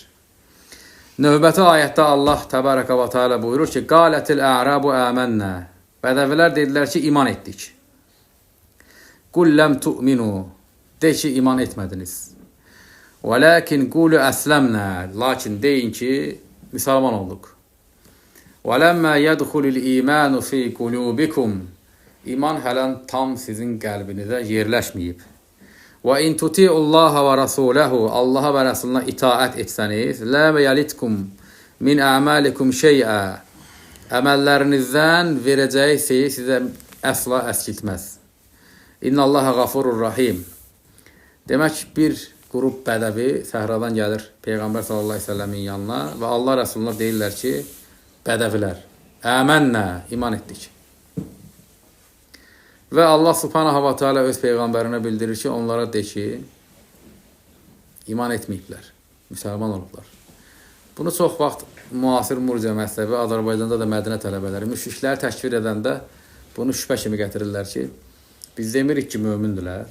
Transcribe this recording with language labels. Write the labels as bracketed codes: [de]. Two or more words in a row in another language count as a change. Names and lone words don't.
[az] Növbəti ayətdə [ar] الله تبارك وتعالى [az] buyurur ki, [ar] قالت الأعراب آمنا, [az] bədəvilər dedilər ki, iman etdik. [ar] قل لم تؤمنوا, [az] de ki, iman etmədiniz. [ar] ولكن قولوا أسلمنا, [az] lakin deyin ki, müsəlman olduq. [ar] وَلَمَّا يَدْخُلِ الْإِيمَانُ فِي قُلُوبِكُمْ, [az] İman hələn tam sizin qəlbinizə yerləşməyib. [ar] وَإِنْ تُطِيعُوا اللَّهَ وَرَسُولَهُ, [az] Allaha və Rasuluna itaət etsəniz, [ar] لَا يَلِتْكُمْ مِنْ أَعْمَالِكُمْ شَيْئًا, [az] əməllərinizdən verəcəyi şeyi sizə əsla əskiltməz. [ar] إن الله غفور رحيم. [az] Demək, bir qrup bədəvi səhradan gəlir Peyğəmbər [ar] صلى الله عليه وسلم [az] yanına və Allah Rəsuluna deyirlər ki, bədəvilər, əmənnə, iman etdik. Və [ar] الله سبحانه وتعالى [az] öz Peyğəmbərinə bildirir ki, onlara de ki, iman etməyiblər, müsəlman olublar. Bunu çox vaxt müasir murciə məzhəbi, Azərbaycanda da Mədinə tələbələri, müşrikləri təkfir edəndə bunu şübhə kimi gətirirlər ki, biz demirik ki, mömündülər.